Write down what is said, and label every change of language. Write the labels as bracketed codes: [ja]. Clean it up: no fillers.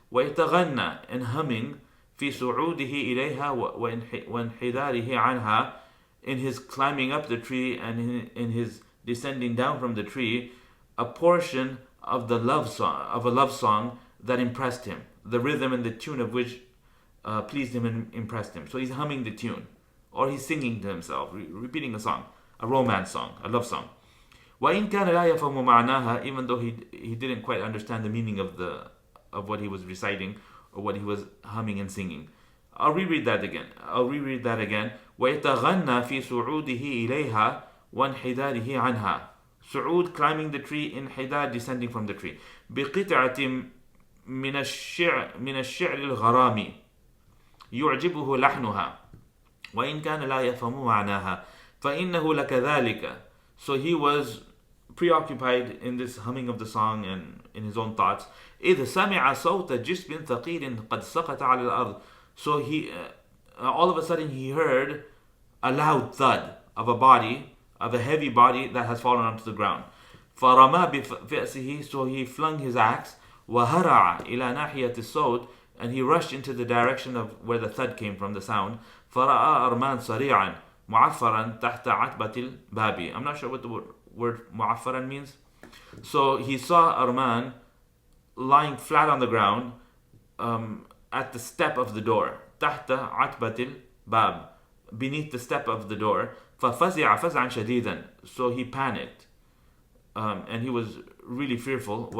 [ar] ويتغنى, [en] and humming. [ar] في صعوده إليها وانحداره عنها, [en] in his climbing up the tree and in his descending down from the tree, a portion of a love song that impressed him, the rhythm and the tune of which pleased him and impressed him. So he's humming the tune, or he's singing to himself, repeating a song, a romance song, a love song. [ar] وإن كان لا يفهم معناها, [en] even though he didn't quite understand the meaning of what he was reciting or what he was humming and singing. I'll reread that again. [ar] ويتغنى في صعوده إليها وانحداره عنها. [en] صعود, climbing the tree, انحدار, descending from the tree. [ar] بقطعة من الشعر الغرامي يعجبه لحنها وإن كان لا يفهم معناها فإنه لكذلك. [en] So he was preoccupied in this humming of the song and in his own thoughts. [ar] إذ سمع صوت جسم ثقيل قد سقط على الأرض. [en] So he, all of a sudden he heard a loud thud of a heavy body that has fallen onto the ground. [ar] فرمى بفأسه, [en] so he flung his axe. [ar] وهرع إلى ناحية الصوت, [en] and he rushed into the direction of where the thud came from, the sound. [ar] فرأى أرمان صريعا معفرا تحت عتبة الباب. [en] I'm not sure what the word معفرا means. So he saw Armand lying flat on the ground at the step of the door. [ar] تحت عتبة الباب, [en] beneath the step of the door. [ar] ففزع فزعا شديدا, [en] so he panicked, and he was really fearful.